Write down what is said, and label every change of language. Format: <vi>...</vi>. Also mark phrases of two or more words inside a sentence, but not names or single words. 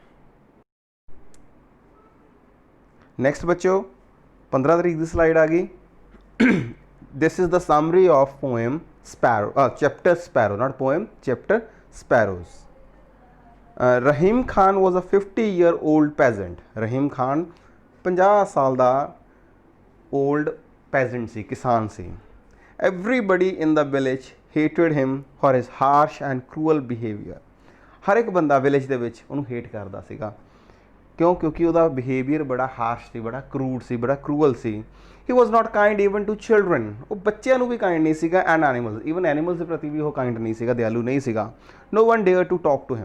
<pa>ਨੈਕਸਟ ਬੱਚੋ 15 ਤਰੀਕ ਦੀ ਸਲਾਈਡ ਆ ਗਈ.</pa> <en>This is the summary of poem sparrow, chapter sparrow, not poem, chapter sparrows. Rahim Khan was a 50-year-old peasant.</en> <pa>ਰਹੀਮ ਖਾਨ 50 ਸਾਲ ਦਾ ओल्ड peasant ਸੀ, ਕਿਸਾਨ ਸੀ.</pa> <en>Everybody in the village hated him for his harsh and cruel behavior.</en> <pa>ਹਰ ਇੱਕ ਬੰਦਾ ਵਿਲੇਜ ਦੇ ਵਿੱਚ ਉਹਨੂੰ ਹੇਟ ਕਰਦਾ ਸੀਗਾ. ਕਿਉਂ? ਕਿਉਂਕਿ ਉਹਦਾ ਬਿਹੇਵੀਅਰ ਬੜਾ ਹਾਰਸ਼ ਸੀ, ਬੜਾ ਕਰੂਡ ਸੀ, ਬੜਾ ਕਰੂਅਲ ਸੀ.</pa> <en>He was not kind even to children.</en> <pa>ਉਹ ਬੱਚਿਆਂ ਨੂੰ ਵੀ ਕਾਈਂਡ ਨਹੀਂ ਸੀਗਾ,</pa> <en>and animals, even animals</en> <pa>ਦੇ ਪ੍ਰਤੀ ਵੀ ਉਹ ਕਾਈਂਡ ਨਹੀਂ ਸੀਗਾ, ਦਿਆਲੂ ਨਹੀਂ ਸੀਗਾ.</pa> <en>No one dare to talk to him.</en>